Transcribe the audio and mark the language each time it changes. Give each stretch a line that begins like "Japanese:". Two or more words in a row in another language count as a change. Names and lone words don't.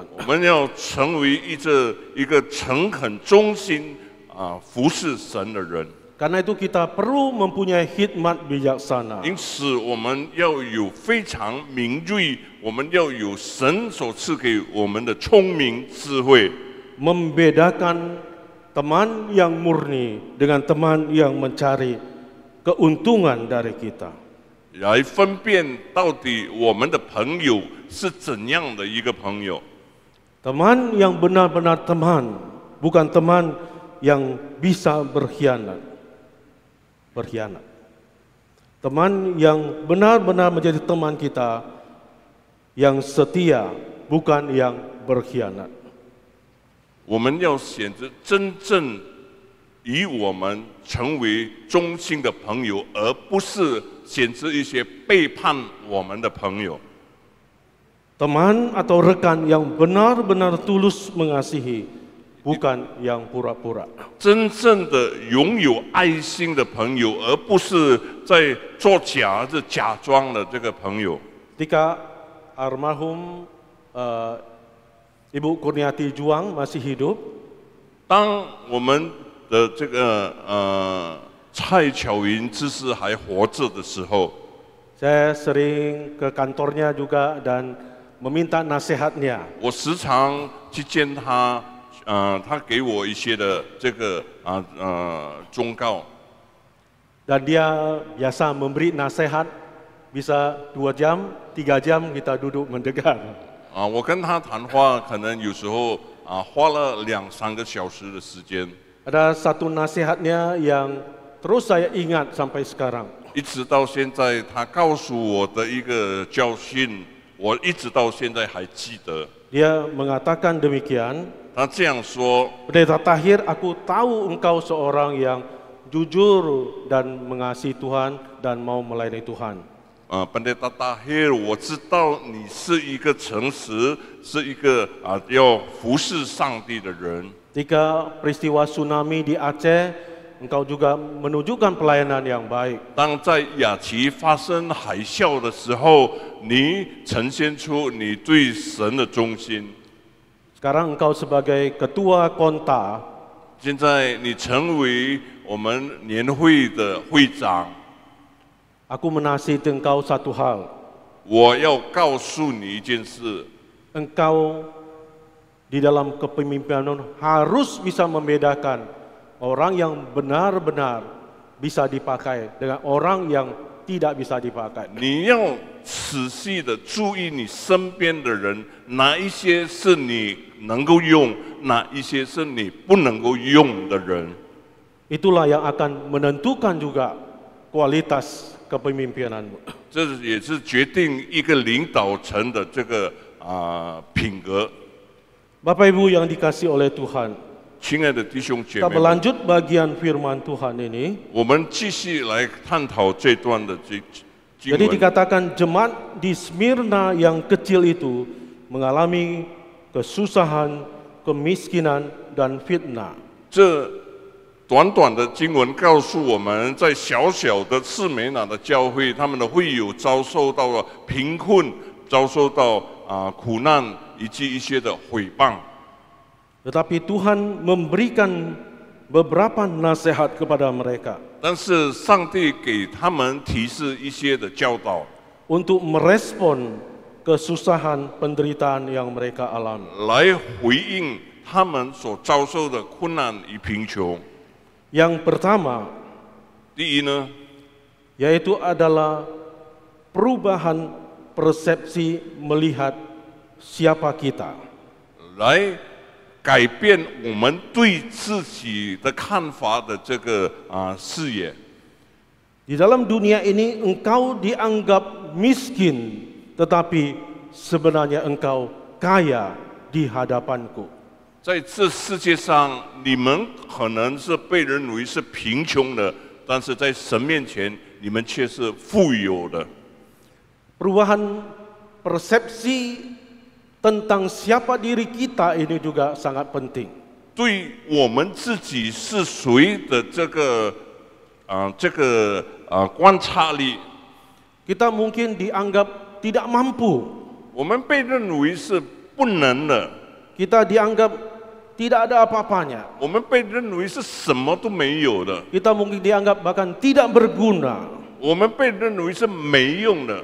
Chinese: 我们要成为一个诚恳、忠心服侍神的人。
Indonesian: Karena itu kita perlu mempunyai hikmat bijaksana.
Chinese: 因此，我们要有非常敏锐，我们要有神所赐给我们的聪明智慧，
Indonesian: Membedakan teman yang murni dengan teman yang mencari keuntungan dari kita.
Chinese: 来分辨到底我们的朋友是怎样的一个朋友。
Indonesian: Teman yang benar-benar teman, bukan teman yang bisa berkhianat. Teman yang benar-benar menjadi teman kita, yang setia, bukan yang berkhianat.
Chinese: 我们要选择真正以我们成为忠心的朋友，而不是选择一些背叛我们的朋友。
Indonesian: Teman atau rekan yang benar-benar tulus mengasihi, bukan yang pura-pura.
Chinese: 真正的拥有爱心的朋友，而不是在做假装的这个朋友。
Indonesian: Ketika almarhum Ibu Kurniati Juang masih hidup,
Chinese: 当我们的这个蔡巧云知识还活着的时候，
Indonesian: saya sering ke kantornya juga dan meminta nasihatnya.
Chinese: 我时常去见他，他给我一些的这个忠告。
Indonesian: Dan dia biasa memberi nasihat, bisa 2 jam, 3 jam kita duduk mendengar.
Chinese: 我跟他谈话，可能有时候花了2-3个小时的时间。
Indonesian: Ada satu nasihatnya yang terus saya ingat sampai sekarang.
Chinese: 一直到现在，他告诉我的一个教训，我一直到现在还记得。
Indonesian: Dia mengatakan demikian,
Chinese: 他这样说：
Indonesian: Pendeta Tahir, aku tahu engkau seorang yang jujur dan mengasihi Tuhan dan mau melayani Tuhan.
Chinese: Pendeta Tahir，我知道你是一个诚实，是一个要服侍上帝的人。
Indonesian: Ketika peristiwa tsunami di Aceh, engkau juga menunjukkan pelayanan yang baik.
Chinese: 当在雅琪发生海啸的时候，你呈现出你对神的忠心。
Indonesian: Sekarang engkau sebagai ketua konta,
Chinese: 现在你成为我们年会的会长，
Indonesian: aku menasihati engkau satu hal.
Chinese: 我要告诉你一件事：
Indonesian: Engkau di dalam kepemimpinan harus bisa membedakan orang yang benar-benar bisa dipakai dengan orang yang tidak bisa dipakai.
Chinese: 你要仔细的注意你身边的人，哪一些是你能够用，哪一些是你不能够用的人。
Indonesian: Itulah yang akan menentukan juga kualitas kepemimpinanmu.
Chinese: 这也是决定一个领导层的这个品格。
Indonesian: Bapak Ibu yang dikasihi oleh Tuhan,
Chinese: 亲爱的弟兄姐
Indonesian: kita
Chinese: 妹们，
Indonesian: berlanjut bagian firman Tuhan ini.
Chinese: 我们继续来探讨这段的经
Indonesian: Jadi
Chinese: 文。
Indonesian: dikatakan jemaat di Smyrna yang kecil itu mengalami kesusahan, kemiskinan, dan fitnah.
Chinese: 这短短的经文告诉我们，在小小的士美拿的教会，他们的会友遭受到了贫困，遭受到苦难，以及一些的毁谤。
Indonesian: Tetapi Tuhan memberikan beberapa nasihat kepada mereka
Chinese: 但是上帝给他们提示一些的教导，
Indonesian: untuk merespon kesusahan penderitaan yang mereka alami.
Chinese: 来回应他们所遭受的困难与贫穷。
Indonesian: Yang pertama
Chinese: 第一呢，
Indonesian: yaitu adalah perubahan persepsi melihat siapa kita.
Chinese: 来改变我们对自己的看法的这个视野。
Indonesian: Di dalam dunia ini engkau dianggap miskin, tetapi sebenarnya engkau kaya di hadapanku.
Chinese: 在这世界上，你们可能是被认为是贫穷的，但是在神面前， 你们却是富有的。
Indonesian: Perubahan persepsi tentang siapa diri kita ini juga sangat penting.
Chinese: 对我们自己是谁的观察力，
Indonesian: Kita mungkin dianggap tidak mampu.
Chinese: 我们被认为是不能的，
Indonesian: Kita dianggap tidak ada apa-apanya.
Chinese: 我们被认为是什么都没有的，
Indonesian: Kita mungkin dianggap bahkan tidak berguna.
Chinese: 我们被认为是没用的。